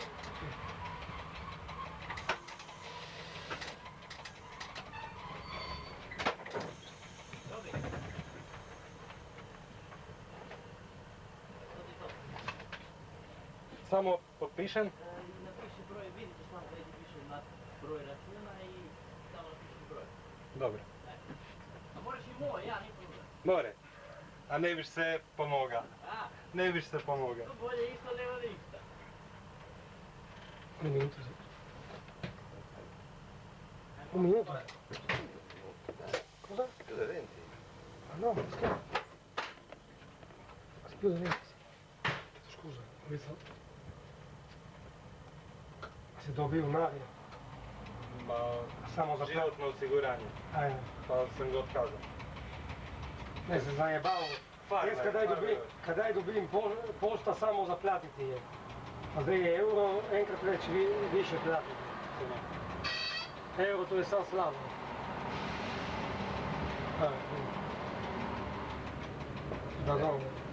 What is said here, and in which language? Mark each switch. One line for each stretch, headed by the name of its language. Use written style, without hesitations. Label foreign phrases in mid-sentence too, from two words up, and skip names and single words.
Croatian: Samo potpišem? Napiši broj, vidite tamo gdje piše broj računa i tamo napiši broj. Dobro. A moraš i moj, ja nisam problem. More. A ne biš se pomoga. A, Ne biš se pomoga. to bolje isto nego ništa.
Italian: Un minuto. Un minuto? Cosa? Più di 20. Ah no, scherzo. Scusa, scusa, ho visto. Ma se dobio un'aria, Ma
Croatian: samo za životno osiguranje. Pa sam ga otkazao. Ne se zajebao.
Slovenian: Jaz kadaj dobim pošta samo za platiti je. A zdaj je euro enkrat več više platiti.
Croatian: Euro to je sam slabo. Da, dobro.